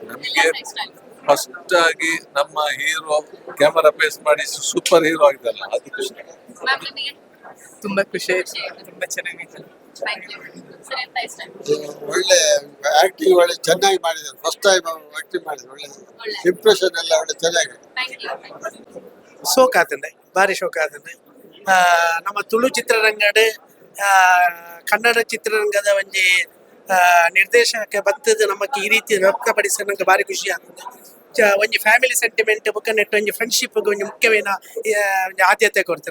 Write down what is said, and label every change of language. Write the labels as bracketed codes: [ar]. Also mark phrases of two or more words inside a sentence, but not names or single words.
[kn] ನಮಗೆ ಫಸ್ಟ್ ಆಗಿ ನಮ್ಮ [en] hero camera face [kn] ಮಾಡಿ [en] super hero [kn] ಆಗಿದ್ದಲ್ಲ ಅದು ಖುಷಿ ತುಂಬಾ ಖುಷಿ ಆಯ್ತು, ತುಂಬಾ ಚೆನ್ನಾಗಿತ್ತು. ಒಳ್ಳೆ ಆಕ್ಟಿಂಗ್ ಒಳ್ಳೆ ಚೆನ್ನಾಗಿ ಮಾಡಿದ್ದಾರೆ. [en] first time acting [kn] ಮಾಡಿದ್ರು. ಒಳ್ಳೆ ಇಂಪ್ರೆಷನ್ ಎಲ್ಲ ಒಳ್ಳೆ ಚೆನ್ನಾಗಿ. [tcy] ಶೋಕ ಆತಂಡೆ ಭಾರಿ ಶೋಕ ಆತಂಡೆ. ನಮ್ಮ ತುಳು ಚಿತ್ರರಂಗಡ್ ಕನ್ನಡ ಚಿತ್ರರಂಗದ ಒಂಜಿ ನಿರ್ದೇಶಕ ಬತ್ತದ ನಮಕ್ [kn] ಈ ರೀತಿ ವ್ಯಕ್ತಪಡಿಸ ನಂಗೆ ಭಾರಿ ಖುಷಿ ಆಗ್ತದೆ. [tcy] ಒಂಜಿ [en] family sentiment [tcy] ಬುಕ್ಕ ನೆಟ್ಟು ಒಂಜಿ ಫ್ರೆಂಡ್ಶಿಪ್ ಒಂಜಿ ಮುಖ್ಯವೇನ ಒಂಜಿ ಆದ್ಯತೆ ಕೊಡ್ತಾರೆ.